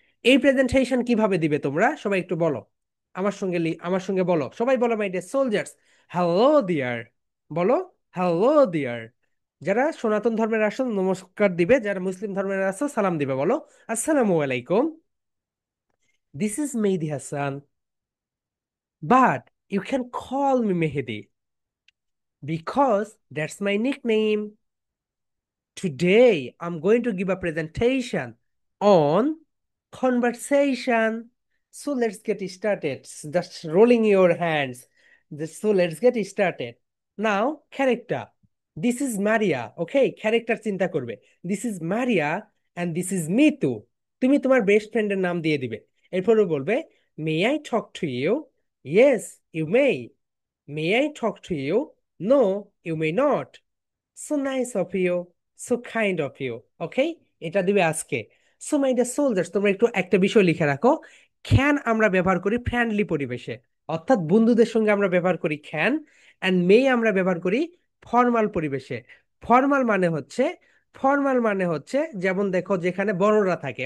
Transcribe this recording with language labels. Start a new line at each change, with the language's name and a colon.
Bangla: এই প্রেজেন্টেশন কিভাবে দিবে তোমরা সবাই একটু বলো, আমার সঙ্গে আমার সঙ্গে বলো, সবাই বলো
English: my dear soldiers, hello dear,
Bangla: বলো
English: Hello dear.
Bangla: যারা সনাতন ধর্মের আসো নমস্কার দিবে, যারা মুসলিম ধর্মের আসো সালাম দিবে, বলো
Arabic: আসসালামু আলাইকুম,
English: This is Mehedi Hasan, but you can call me Mehedi. Because that's my nickname. Today, I'm going to give a presentation on conversation. So let's get started. Just rolling your hands. So let's get started. Now, character. This is Maria.
Bangla: Okay, character চিন্তা করবে.
English: This is Maria and this is Mitu.
Bangla: তুমি তোমার best ফ্রেন্ডের নাম দিয়ে দিবে। এরপরে বলবে,
English: May I talk to you? Yes, you may. May I talk to you? No, you may not. So nice of you, so kind of you.
Bangla: Okay, এটা দিবে আজকে।
English: so my dear soldiers,
Bangla: তোমরা একটু একটা বিষয় লিখে রাখো। ক্যান আমরা ব্যবহার করি ফ্রেন্ডলি পরিবেশে, অর্থাৎ বন্ধুদের সঙ্গে আমরা ব্যবহার করি ক্যান। অ্যান্ড মে আমরা ব্যবহার করি ফর্মাল পরিবেশে। ফর্মাল মানে হচ্ছে ফর্মাল মানে হচ্ছে যেমন দেখো যেখানে বড়রা থাকে।